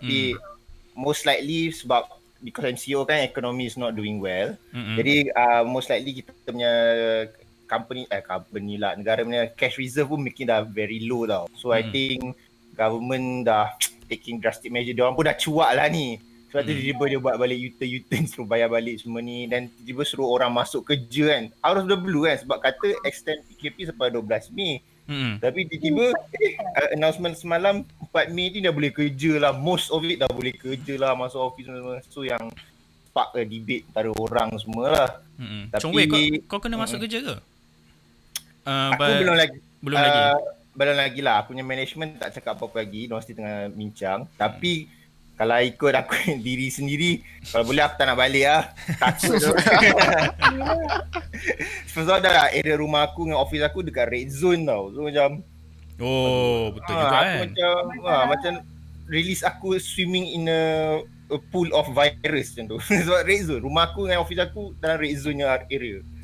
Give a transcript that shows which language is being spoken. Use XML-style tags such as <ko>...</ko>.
<en>Tapi most likely sebab because MCO kan economy is not doing well.</en> <ms>Jadi most likely kita punya company lah, negara punya cash reserve pun making dah very low tau.</ms> <en>So I think government dah taking drastic measure.</en> <ms>Dia orang pun dah cuak lah ni. Sebab tu tiba-tiba dia buat balik U-turn suruh bayar balik semua ni, dan tiba-tiba suruh orang masuk kerja kan. Out of the blue kan, sebab kata extend PKP sampai 12 Mei. Tapi tiba-tiba announcement semalam 4 Mei ni dah boleh kerja lah. Most of it dah boleh kerja lah, masuk office semua. So yang spark debate antara orang semua lah. Tapi Chong Wei, kau kena masuk kerja ke? Aku belum lagi. Belum lagi? Belum lagi lah. Aku punya management tak cakap apa-apa lagi. Diorang mesti tengah bincang. Tapi kalau ikut aku diri sendiri, kalau boleh aku tak nak balik lah. Takut tu. Sebab dah area rumah aku dengan office aku dekat red zone tau. So macam betul juga aku kan.</ms> <en>macam release aku swimming in a pool of virus macam tu.</en> <ms>Sebab red zone. Rumah aku dengan office aku dalam red zone area.</ms>